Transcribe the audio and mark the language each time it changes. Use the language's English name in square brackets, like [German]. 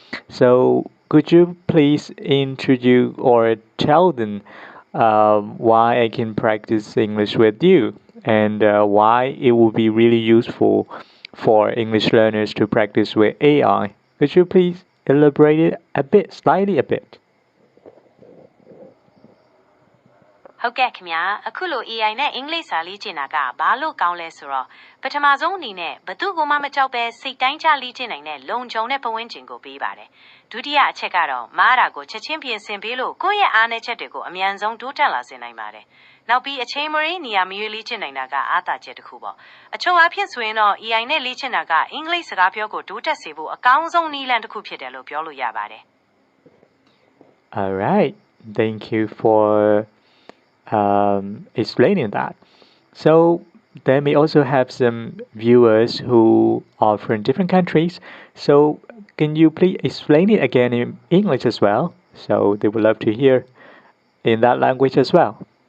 [English] So, could you please introduce or tell them why I can practice English with you and why it will be really useful for English learners to practice with AI? Could you please elaborate it a bit, slightly a bit? [Burmese] ဟုတ်ကဲ့ခင်ဗျာအခုလို AI နဲ့အင်္ဂလိပ်စာလေ့ကျင့်တာကဘာလို့ကောင်းလဲဆိုတော့ပထမဆုံးအနေနဲ့ဘသူကမှမကြောက်ပဲစိတ်တိုင်းချလေ့ကျင့်နိုင်တဲ့လုံခြုံတဲ့ပတ်ဝန်းကျင်ကိုပေးပါတယ်ဒုတိယအချက်ကတော့မားတာကိုချက်ချင်းပြင်ဆင်ပေးလို့ကိုယ့်ရဲ့အားနည်းချက်တွေကိုအမြန်ဆုံးတိုးတက်လာစေနိုင်ပါတယ်နောက်ပြီးအချိန်မရင်းနေရာမရွေးလေ့ကျင့်နိုင်တာကအားသာချက်တစ်ခုပေါ့အချို့အဖြစ်ဆိုရင်တော့ AI နဲ့လေ့ကျင့်တာကအင်္ဂလိပ်စကားပြောကိုတိုးတက်စေဖို့အကောင်းဆုံးနည်းလမ်းတစ်ခုဖြစ်တယ်လို့ပြောလို့ရပါတယ် [English] All right. Thank you for explaining that. So they may also have some viewers who are from different countries. So can you please explain it again in English as well? So they would love to hear in that language as well.